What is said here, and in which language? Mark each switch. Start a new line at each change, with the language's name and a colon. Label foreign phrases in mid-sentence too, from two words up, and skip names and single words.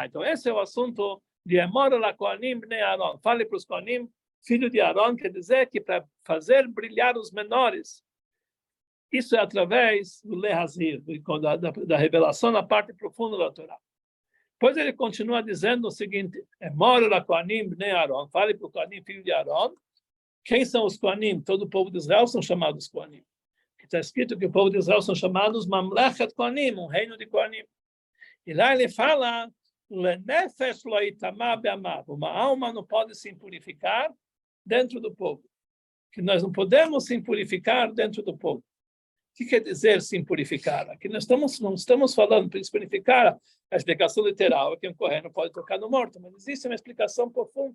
Portuguese: Então esse é o assunto de
Hebrew: אמור לכהנים בני אהרן.
Portuguese: Fale para os Kohanim, filho de Aaron, quer dizer que para fazer brilhar os menores, isso é através do Lehazir, da revelação na parte profunda da Torá. Depois ele continua dizendo o seguinte:
Hebrew: אמור לכהנים בני אהרן.
Portuguese: Fale para o Kohanim, filho de Aaron. Quem são os Kohanim? Todo o povo de Israel são chamados Kohanim. Está escrito que o povo de Israel são chamados
Hebrew: ממלכת כהנים,
Portuguese: um reino de Kohanim. E lá ele fala:
Hebrew: לנפש לא יטמא בעמיו.
Portuguese: Uma alma não pode se impurificar dentro do povo. Que nós não podemos se impurificar dentro do povo. O que quer dizer se impurificar? Aqui nós não estamos falando para se purificar. A explicação literal é que um correio não pode tocar no morto, mas existe uma explicação profunda.